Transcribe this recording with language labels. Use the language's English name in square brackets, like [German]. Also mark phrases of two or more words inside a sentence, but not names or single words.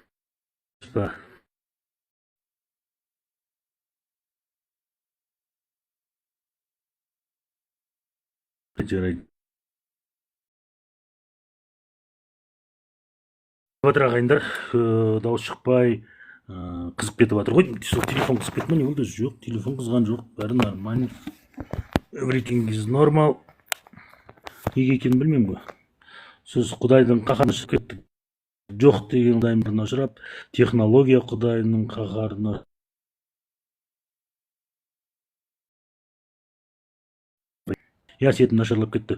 [Kazakh] Жарайды. Батыр ағайындар, дауыс шықпай, қызып кетіп жатыр ғой. Телефон қызып кетті ме, не болды? Жоқ, телефон қызған жоқ, бәрі нормально. [English] Everything is normal. [Kazakh] Неге екенін білмеймін ғой. Сіз Құдайдың қаһарына шығып кеттік. Жоқ деген Құдайымыздан ұшырап, технология Құдайының қаһарына. Сетім нашарлап кетті.